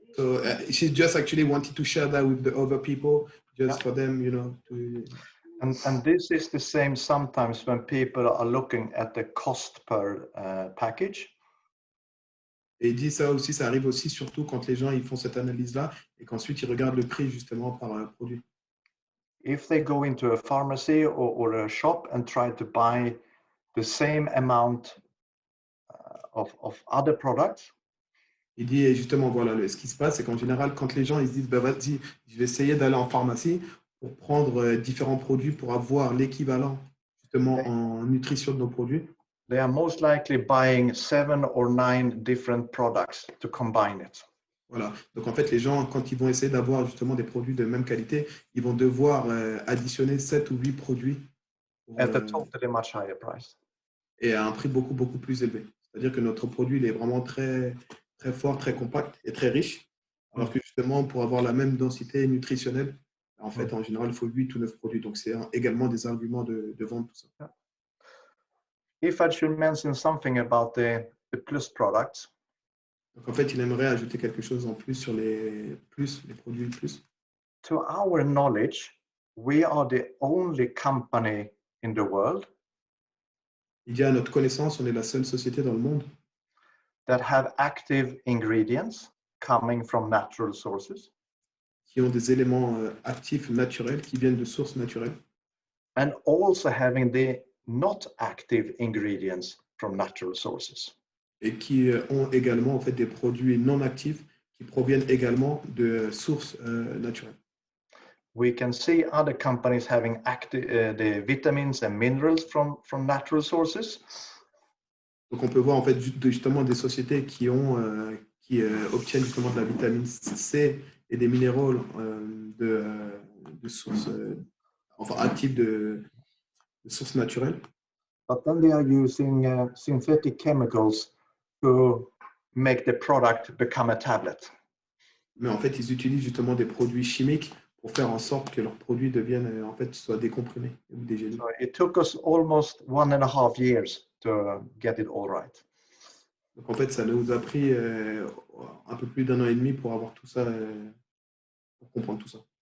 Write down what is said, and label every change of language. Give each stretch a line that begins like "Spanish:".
English: So she just actually wanted to share that with the other people, just for them, you know. And this is the same sometimes when people are looking at the cost per package.
French: Et il dit ça aussi, ça arrive aussi surtout quand les gens ils font cette analyse-là et qu'ensuite ils regardent le prix justement par produit.
English: If they go into a pharmacy or a shop and try to buy the same amount of other products.
French: Il dit justement, voilà, ce qui se passe, c'est qu'en général, quand les gens ils se disent, bah, vas-y, je vais essayer d'aller en pharmacie pour prendre différents produits pour avoir l'équivalent justement en nutrition de nos produits.
English: They are most likely buying 7 or 9 different products to combine it.
French: Voilà. Donc en fait, les gens, quand ils vont essayer d'avoir justement des produits de même qualité, ils vont devoir additionner 7 ou 8 produits
English: At a totally much higher price.
French: Et à un prix beaucoup plus élevé. C'est-à-dire que notre produit il est vraiment très fort, très compact et très riche. Alors que justement, pour avoir la même densité nutritionnelle, en fait, en général, il faut 8 ou 9 produits. Donc, c'est également des arguments de vente, tout ça.
English: If I should mention something about the plus products.
French: Donc, en fait, il aimerait ajouter quelque chose en plus sur les produits plus.
English: To our knowledge, we are the only company in the world.
French: Il dit à notre connaissance, on est la seule société dans le monde
English: that have active ingredients coming from natural sources.
French: Qui ont des éléments actifs naturels qui viennent de sources naturelles.
English: And also having the not active ingredients from natural sources.
French: Et qui ont également en fait des produits non actifs qui proviennent également de sources naturelles.
English: We can see other companies having the vitamins and minerals from natural sources.
French: Donc on peut voir en fait justement des sociétés qui obtiennent justement de la vitamine C et des minéraux de sources actives de sources naturelles.
English: but then they are using synthetic chemicals to make the product become a tablet.
French: Mais en fait, ils utilisent justement des produits chimiques pour faire en sorte que leurs produits deviennent, en fait, soient décomprimés ou dégénés.
English: So it took us almost 1.5 years to get it all right.
French: Donc en fait, ça nous a pris un peu plus d'1 an et demi pour avoir tout ça, pour comprendre tout ça.